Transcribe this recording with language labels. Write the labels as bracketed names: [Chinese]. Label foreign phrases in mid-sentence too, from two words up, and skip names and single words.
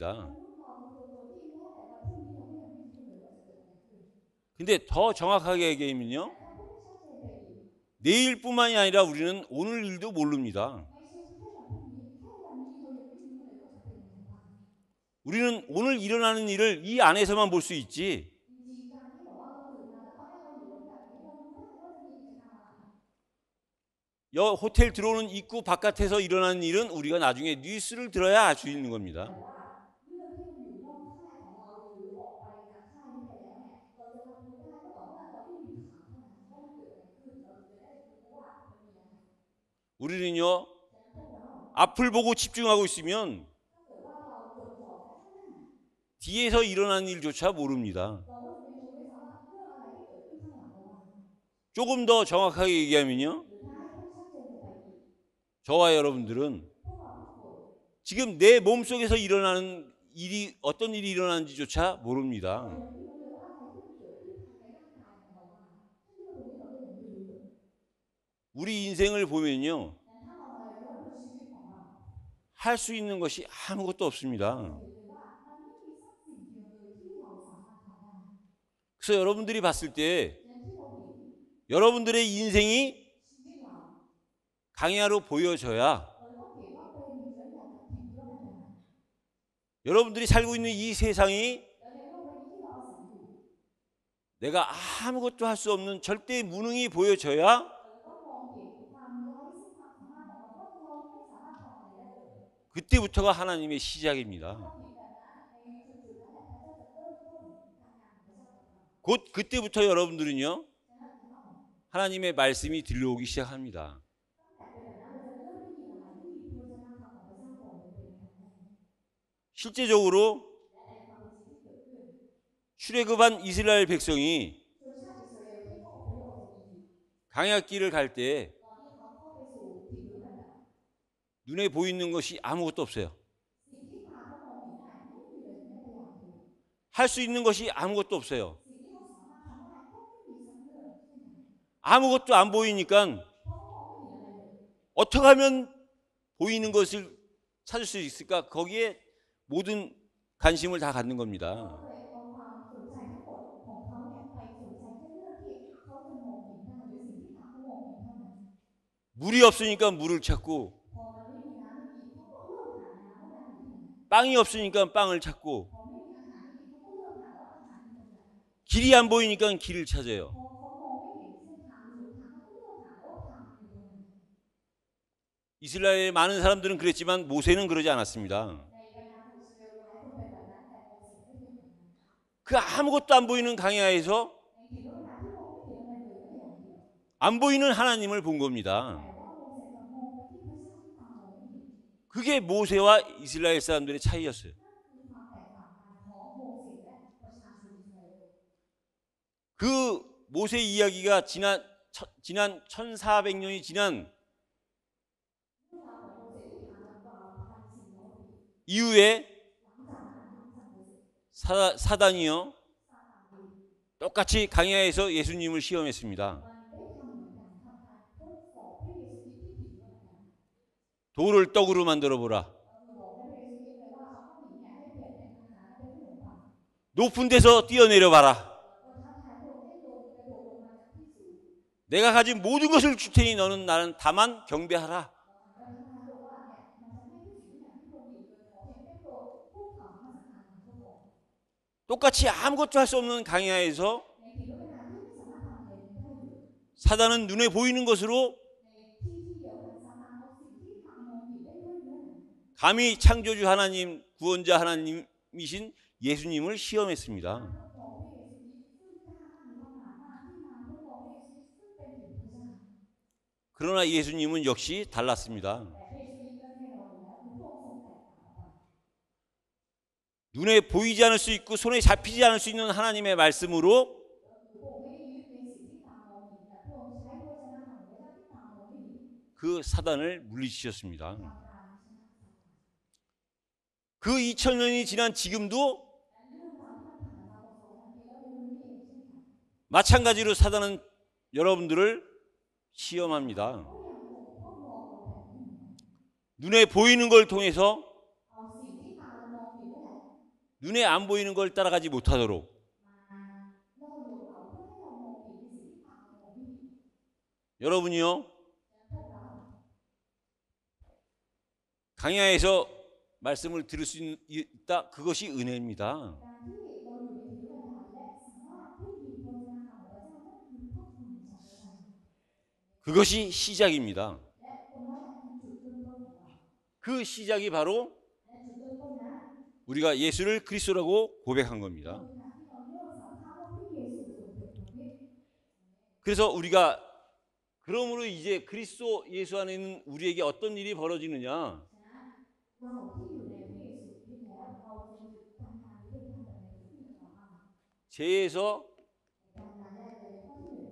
[Thai] มนุษย์เราเป็นตัวที่แม้แต่วันพรุ่งนี้เราก็ยังไม่รู้เลยว่าจะเกิดอะไรขึ้น [Korean] 근데 더 정확하게 얘기하면요. [Thai] แต่ถ้าพูดชัดเจนไปอีก [Korean] 내일뿐만이 아니라 우리는 오늘 일도 모릅니다. [Thai] ไม่ใช่แค่วันพรุ่งนี้แค่วันนี้เรายังไม่รู้เลยว่าจะเป็นยังไงบ้าง [Korean] 우리는 오늘 일어나는 일을 이 안에서만 볼 수 있지. [Thai] จริงๆการที่บอกว่าเราตื่นมาแล้วตอนแรกเราอยู่รถแบบนี้เรารู้ได้ว่าจะมีกิจกรรมอะไร [Korean] 호텔 들어오는 입구 바깥에서 일어나는 일은 우리가 나중에 뉴스를 들어야 알 수 있는 [Thai] แต่ [Korean] 겁니다. [Thai] ว่าเรื่องที่มันอยู่นอกค่ายของเราหรือออกไปจากค่ายนี้ไปแล้วเนี่ยเราจะรับรู้ได้ก็ต่อเมื่อเราได้ยินข่าวเท่านั้นว่ามันเกิดอะไรขึ้นเราถึงจะได้รู้ว่ามันมีอะไร [Korean] 우리는요, [Thai] ฉะนั้นพวกเรา [Korean] 앞을 보고 집중하고 있으면 [Thai] ถ้าเกิดว่าเราจดจ่อแค่ข้างหน้า [Korean] 뒤에서 일어나는 일조차 모릅니다. [Thai] เราก็จะไม่รู้ด้วยซ้ำว่าเรื่องอะไรที่เกิดขึ้นข้างหลังเราบ้าง [Korean] 조금 더 정확하게 얘기하면요, [Thai] หรือถ้าให้พูดชัดเจนลงไปอีก [Korean] 저와 여러분들은 [Thai] พวกเราทุกคน [Korean] 지금 내 몸속에서 일어나는 일이 어떤 일이 일어나는지조차 모릅니다. [Thai] เรายังไม่รู้เลยว่าอะไรที่มันเกิดขึ้นภายในร่างกายของเราบ้างซึ่งเรื่องตรงนี้เราก็ยังไม่รู้เลย [Korean] 우리 인생을 보면요, [Thai] แต่ถ้าเรามาย้อนดูชีวิตของเรา [Korean] 할 수 있는 것이 아무것도 없습니다. [Thai] เห็นเลยว่ามันไม่มีสักสิ่งเดียวเลยที่เราสามารถทำได้ [Korean] 그래서 여러분들이 봤을 때 [Thai] ฉะนั้นที่เราเห็น [Korean] 여러분들의 인생이 [Thai] ชีวิตเรา [Korean] 강야로 보여져야 [Thai] เราต้องเห็นว่าเป็นเหมือนอย่างกับถิ่นทุรกันดาร [Korean] 여러분들이 살고 있는 이 세상이 [Thai] แล้วในโลกใบนี้ที่เราอาศัยอยู่ [Korean] 내가 아무것도 할 수 없는 절대 무능이 보여져야 [Thai] เราต้องมองเห็นความไร้ซึ่งความสามารถของเราว่าเราไม่สามารถทำอะไรได้เลย [Korean] 그때부터가 하나님의 시작입니다. [Thai] เราเห็นแบบนั้นในจุดๆนั้นแหละพระเจ้าจะเริ่มต้นการงานของพระเจ้ากับเรา [Korean] 곧 그때부터 여러분들은요, [Thai] ฉะนั้นเรา [Korean] 하나님의 말씀이 들려오기 시작합니다. [Thai] ตั้งแต่เป็นแบบนั้นเราจะเริ่มได้ยินอะไรได้ยินพระวจนะของพระเจ้าก่อนเลยเป็นอย่างแรก [Korean] 실제적으로 [Thai] และในความเป็นจริงที่เกิดขึ้น [Korean] 출애굽한 이스라엘 백성이 [Thai] ชนชาติอิสราเอลที่เขาอพยพออกจากอียิปต์ [Korean] 강야길을 갈 때 [Thai] ตอนที่เขาเข้าไปสู่ถิ่นทุรกันดาร [Korean] 눈에 보이는 것이 아무것도 없어요. [Thai] สิ่งที่ตาเขามองเห็นได้ไม่มีเลยแม้แต่อย่างเดียว [Korean] 할 수 있는 것이 아무것도 없어요. [Thai] สิ่งที่เขาสามารถทำได้ก็ไม่มีสักเรื่องเช่นกัน [Korean] 아무것도 안 보이니까 [Thai] เพราะเขามองไม่เห็นอะไรเลย [Korean] 어떻게 하면 보이는 것을 찾을 수 있을까? 거기에 모든 관심을 다 갖는 [Thai] เขา [Korean] 겁니다. [Thai] ก็เลยเอาความสนใจทั้งหมดของเขาเนี่ยไปสนใจแค่เรื่องที่เขาจะมองเห็นได้หรือสิ่งที่ตาเขามองเห็นเท่านั้น [Korean] 물이 없으니까 물을 찾고 [Thai] พอมันไม่มีน้ำให้กินเขาก็เริ่มหาน้ำว่าน้ำอยู่ที่ไหน [Korean] 빵이 없으니까 빵을 찾고 [Thai] พอไม่มีอาหารให้กินเขาก็เริ่มหาว่าอาหารอยู่ตรงไหน [Korean] 길이 안 보이니까 길을 [Thai] พ [Korean] 찾아요. [Thai] อเขามองไม่เห็นเส้นทางหรือหนทางเขาก็เริ่มหาว่าทางอยู่ตรงไหน [Korean] 이스라엘의 많은 사람들은 그랬지만 모세는 그러지 않았습니다. [Thai] ในบรรดาคนอิสราเอลหลายคนเป็นแบบนั้นแต่โมเสสไม่เป็นแบบนั้น [Korean] 그 아무것도 안 보이는 강야에서 [Thai] ในถิ่นทุรกันดารที่มองไม่เห็นอะไรเลยแม้แต่อย่างเดียว [Korean] 안 보이는 하나님을 본 [Thai] แต่ [Korean] 겁니다. [Thai] ว่าโมเสสกับมองไปที่พระเจ้าที่ตามองไม่เห็น [Korean] 그게 모세와 이스라엘 사람들의 차이였어요. [Thai] นั่นคือความแตกต่างกันของโมเสสและประชาชนอิสราเอล [Korean] 그 모세 이야기가 지난 1400년이 지난 [Thai] เรื่องราวของโมเสสที่ผ่านมา1,400 ปี [Korean] 이후에 [Thai] หลังจากนั้นหลังจากโมเสส [Korean] 사단이요 [Thai] ซาตานเอง [Korean] 똑같이 강야에서 예수님을 시험했습니다. [Thai] มันได้ทำเหมือนกันทำการทดสอบพระเยซูคริสต์ที่ถิ่นด้วยกัน [Korean] 돌을 떡으로 만들어 보라. [Thai] บอกพระเยซูคริสต์เลยว่าเอาก้อนหินเนี่ยให้เปลี่ยนเป็นอาหารเป็นขนมปัง [Korean] 높은 데서 뛰어내려 봐라. [Thai] ก็ท้าทายพระองค์ให้ลงกระโดดลงมาจากที่สูง [Korean] 내가 가진 모든 것을 줄 테니 너는 나는 다만 경배하라. [Thai] ก็ท้าทายพระองค์ว่าเนี่ยมันจะให้ทุกสิ่งทุกอย่างที่พระองค์มีเลยขอเพียงแค่พระองค์พูดข่าวมาสักการของพระองค์ [Korean] 똑같이 아무것도 할 수 없는 강야에서 [Thai] ในถิ่นทุรกันดารที่ไม่สามารถทำอะไรได้เลย [Korean] 사단은 눈에 보이는 것으로 [Thai] ในที่ที่เดียวกันซาตานเอาสิ่งที่ทางมองเห็นได้ด้วยเนื้อ [Korean] 감히 창조주 하나님, 구원자 하나님이신 예수님을 시험했습니다. [Thai] ทดลองพระเยซูคริสต์ซึ่งกล้ามีความสามารถที่มาทดลองพระเยซูคริสต์ซึ่งเป็นถึงพระเจ้า [Korean] 그러나 예수님은 역시 달랐습니다. [Thai] แต่พระเยซูคริสต์ก็แน่นอนอยู่แล้วคือพระองค์ทรงแตกต่างออกไป [Korean] 눈에 보이지 않을 수 있고 손에 잡히지 않을 수 있는 하나님의 말씀으로 [Thai] พระองค์ไม่ได้ยึดในสิ่งที่ตามองเห็นแต่พระองค์ใช้พระวจนะของพระเจ้าที่ตามองไม่เห็น [Korean] 그 사단을 물리치셨습니다. [Thai] ทำการชนะซาตาน [Korean] 그 2000년이 지난 지금도 [Thai] และเรื่องราวที่มันผ่านมาตลอด2,000 ปีแล้วในวันนี้เองเช่นกัน [Korean] 마찬가지로 사단은 여러분들을 시험합니다. [Thai] ก็ยังคงทดลองเราแบบนี้เหมือนกัน [Korean] 눈에 보이는 걸 통해서 [Thai] เอาสิ่งที่ตาเรามองเห็นนั่นแหละ [Korean] 눈에 안 보이는 걸 따라가지 못하도록 [Thai] มาล่อลวงเราเพื่อให้เรามองเห็นในสิ่งที่ตาเรามองไม่เห็น [Korean] 여러분이요 [Thai] และพวกเรา [Korean] 강야에서 말씀을 들을 수 있다. 그것이 은혜입니다. [Thai] การที่เราอยู่ในถิ่นทุรกันดารและสามารถได้ยินพระวจนะของพระเจ้านั่นคือพระคุณจากพระเจ้า [Korean] 그것이 시작입니다. [Thai] และตรงนั้นแหละคือจุดเริ่มต้นของเรา [Korean] 그 시작이 바로 [Thai] และจุดเริ่มต้นนั้น [Korean] 우리가 예수를 그리스도라고 고백한 겁니다. [Thai] คือการที่เราเริ่มสารภาพว่าพระเยซูทรงเป็นพระคริสต์ [Korean] 그래서 우리가 그러므로 이제 그리스도 예수 안에 있는 우리에게 어떤 일이 벌어지느냐? [Thai] ฉะนั้นเราที่อยู่ในพระเยซูคริสต์แล้วเราจะทำการนี้ได้ทำแบบไหนที่มีความหมาย [Korean] 죄에서 [Thai] การงานแรกเลยข้อที่หนึ่ง